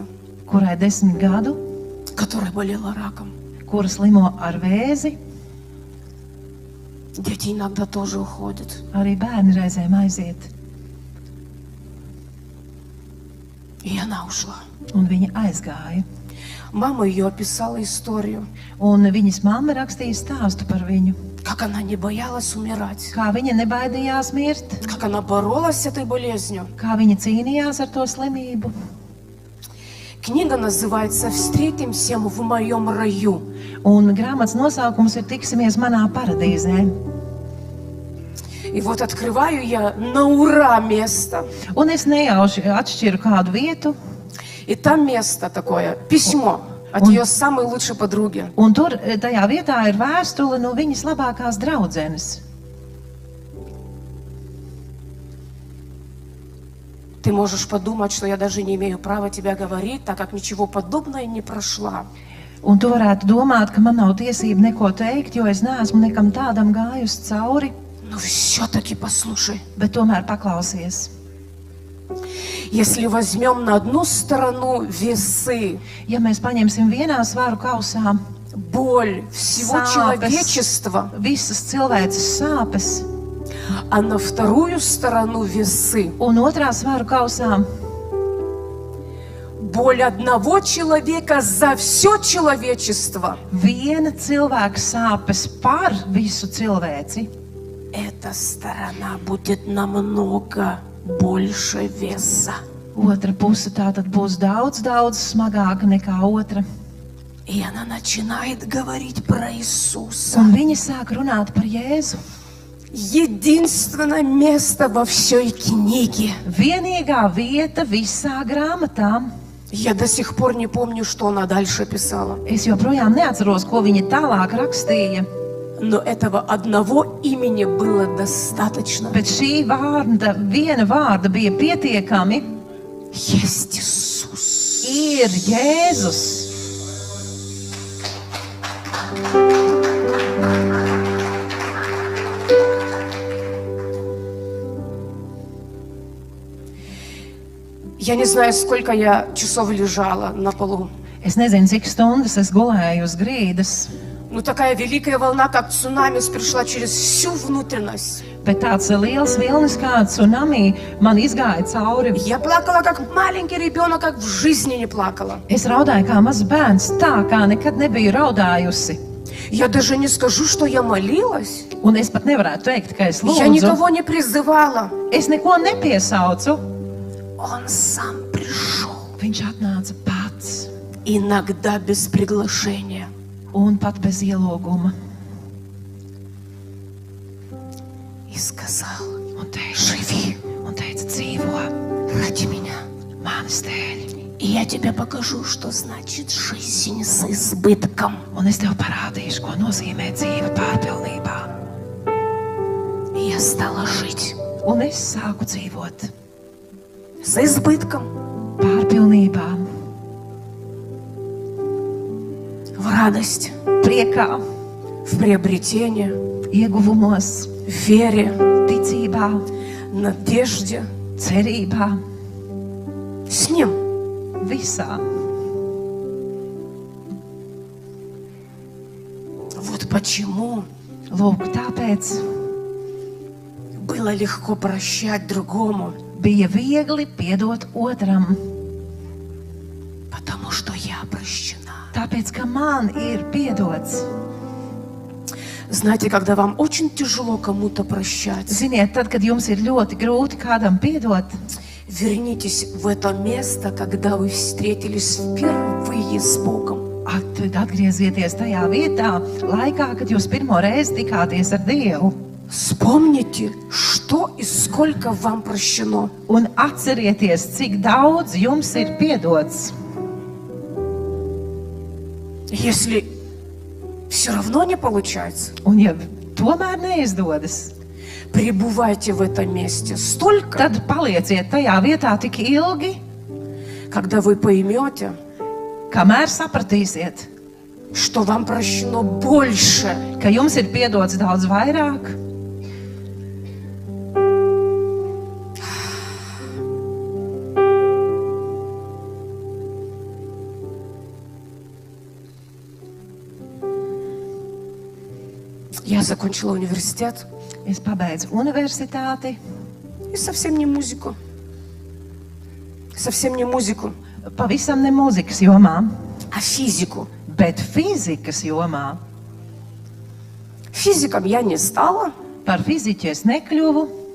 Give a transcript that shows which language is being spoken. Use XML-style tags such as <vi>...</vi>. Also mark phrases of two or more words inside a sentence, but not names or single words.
<lv>kurai 10 gadu,</lv> <ru>которая болела раком.</ru> <lv>kura slimo ar vēzi.</lv> <ru>Дети иногда тоже уходят.</ru> <lv>Arī bērni reizēm aiziet.</lv> <ru>И она ушла.</ru> <lv>Un viņa aizgāja.</lv> <ru>Мама ее описала историю,</ru> <lv>Un viņas mamma rakstīja stāstu par viņu.</lv> <ru>как она не боялась умирать,</ru> <lv>Kā viņa nebaidījās mirt,</lv> <ru>как она боролась с этой болезнью.</ru> <lv>kā viņa cīnījās ar to slimību.</lv> <ru>К Книга называется «Встретимся в моем раю».</ru> <lv>Un grāmatas nosaukums ir Tiksimies manā paradīzē.</lv> <ru>И вот открываю я на ура место.</ru> <lv>Un es nejauši atšķiru kādu vietu,</lv> <ru>И там место такое, письмо от ее самой лучшей подруги.</ru> <lv>un tur tajā vietā ir vēstule no viņas labākās draudzenes.</lv> <ru>Ты можешь подумать, что я даже не имею права тебя говорить, так как ничего подобного не прошла.</ru> <lv>Un tu varētu domāt, ka man nav tiesība neko teikt, jo es neesmu nekam tādam gājusi cauri,</lv> <ru>Но все-таки послушай.</ru> <lv>bet tomēr paklausies.</lv> <ru>Если возьмем на одну сторону весы,</ru> <lv>Ja mēs paņemsim vienā svaru kausā</lv> <ru>боль всего</ru> <lv>Сапes.</lv> <ru>человечества,</ru> <lv>visas cilvēces sāpes,</lv> <ru>а на вторую сторону весы</ru> <lv>un otrā svaru kausā</lv> <ru>боль одного человека за все человечество,</ru> <lv>viena cilvēka sāpes par visu cilvēci,</lv> <ru>эта сторона будет намного больше веса.</ru> <lv>otra puse tātad būs daudz, daudz smagāka nekā otra.</lv> <ru>И она начинает говорить про Иисуса.</ru> <lv>Un viņi sāk runāt par Jēzu.</lv> <ru>Единственное место во всей книге.</ru> <lv>Vienīgā vieta visā grāmatā.</lv> <ru>Я до сих пор не помню, что она дальше писала.</ru> <lv>Es joprojām neatceros, ko viņa tālāk rakstīja,</lv> <ru>Но этого одного имени было достаточно.</ru> <lv>bet šī vārda, viena vārda bija pietiekami.</lv> <ru>Есть Иисус.</ru> <lv>Ir Jēzus.</lv> <ru>Я не знаю, сколько я часов лежала на полу.</ru> <lv>Es nezinu, cik stundas es gulēju uz grīdas,</lv> <ru>Ну, такая великая волна, как цунами, пришла через всю внутренность.</ru> <lv>bet tāds liels vilnis kā tsunami man izgāja cauri.</lv> <ru>Я плакала, как маленький ребенок, как в жизни не плакала.</ru> <lv>Es raudāju kā mazs bērns, tā kā nekad nebiju raudājusi.</lv> <ru>Я даже не скажу, что я молилась.</ru> <lv>Un es pat nevarētu teikt, ka es</lv> <ru>Я</ru> <lv>lūdzu.</lv> <ru>никого не призывала.</ru> <lv>Es neko nepiesaucu.</lv> <ru>Он сам пришел.</ru> <lv>Viņš atnāca pats</lv> <ru>Иногда без приглашения.</ru> <lv>un pat bez ielūguma.</lv> <ru>И сказал:</ru> <lv>Un teica,</lv> <ru>живи</ru> <lv>dzīvo</lv> <ru>ради меня.</ru> <lv>manis dēļ.</lv> <ru>И я тебе покажу, что значит жизнь с избытком.</ru> <lv>Un es tev parādīšu, ko nozīmē dzīve pārpilnībā.</lv> <ru>И я стала жить</ru> <lv>Un es sāku dzīvot</lv> <ru>с избытком,</ru> <lv>pārpilnībā,</lv> <ru>в радости,</ru> <lv>priekā,</lv> <ru>в приобретении,</ru> <lv>ieguvumos,</lv> <ru>в вере,</ru> <lv>ticībā,</lv> <ru>надежде,</ru> <lv>cerībā,</lv> <ru>с Ним.</ru> <lv>visā.</lv> <ru>Вот почему</ru> <lv>Lūk, tāpēc</lv> <ru>было легко прощать другому,</ru> <lv>bija viegli piedot otram,</lv> <ru>потому что я прощена.</ru> <lv>tāpēc, ka man ir piedots.</lv> <ru>Знаете, когда вам очень тяжело кому-то прощать,</ru> <lv>Ziniet, tad, kad jums ir ļoti grūti kādam piedot,</lv> <ru>вернитесь в это место, когда вы встретились впервые с Богом.</ru> <lv>tad atgriezieties tajā vietā, laikā, kad jūs pirmo reizi tikāties ar Dievu.</lv> <ru>Вспомните, что и сколько вам прощено.</ru> <lv>Un atcerieties, cik daudz jums ir piedots.</lv> <ru>Если все равно не получается,</ru> <lv>Un ja tomēr neizdodas,</lv> <ru>пребывайте в этом месте столько,</ru> <lv>tad palieciet tajā vietā tik ilgi,</lv> <ru>когда вы поймете,</ru> <lv>kamēr sapratīsiet,</lv> <ru>что вам прощено больше,</ru> <lv>ka jums ir piedots daudz vairāk.</lv> <ru>Я закончила университет</ru> <lv>Es pabeidzu universitāti,</lv> <ru>и совсем не музыку. Совсем не музыку,</ru> <lv>pavisam ne mūzikas jomā,</lv> <ru>а физику.</ru> <lv>bet fizikas jomā.</lv> <ru>Физиком я не стала,</ru> <lv>Par fiziķu es nekļuvu,</lv>